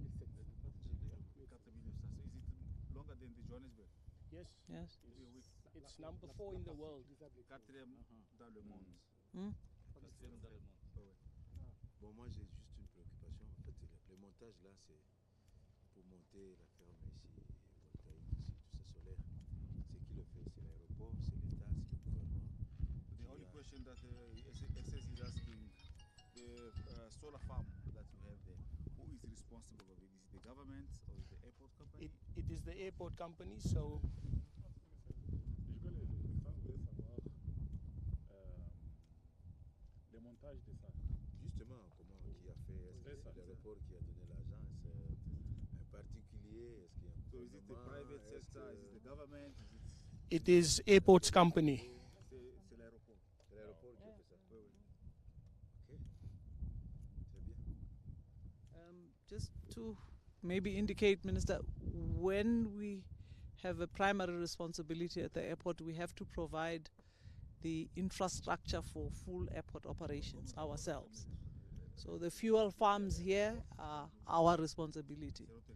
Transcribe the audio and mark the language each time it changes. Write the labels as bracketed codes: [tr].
[en] So is it longer than the Johannesburg? Yes, Yes. [fr] Oui, oui. [en] it's number 4 in the world. [fr] Quatrième dans le monde. Hmm? Quatrième dans le monde. Ouais, ouais. Bon, moi j'ai juste une préoccupation. En fait, le montage là, c'est pour monter la ferme ici, voltaïque ici, tout ça solaire. C'est qui le fait? C'est l'aéroport, c'est l'État, c'est le gouvernement. [en] The only question that SS is asking, the solar farm that you have there, who is responsible of it? Is it the government or is it the airport company? It is the airport company, so [fr] Je voulais savoir le montage de ça. Justement, comment, qui a fait? Est-ce que c'est l'aéroport qui a donné l'argent? C'est un particulier? Est-ce qu'il y a un [en] So is it the [fr] gouvernement? [en] private [fr] Est-ce [en] sector? [fr] que- [en] Is it the government? it is airport's company. [fr] C'est l'aéroport. C'est l'aéroport qui a fait ça? Oui, oui. Ok. Très bien. [en] Just to maybe indicate, Minister, when we have a primary responsibility at the airport, we have to provide the infrastructure for full airport operations ourselves. So the fuel farms here are our responsibility.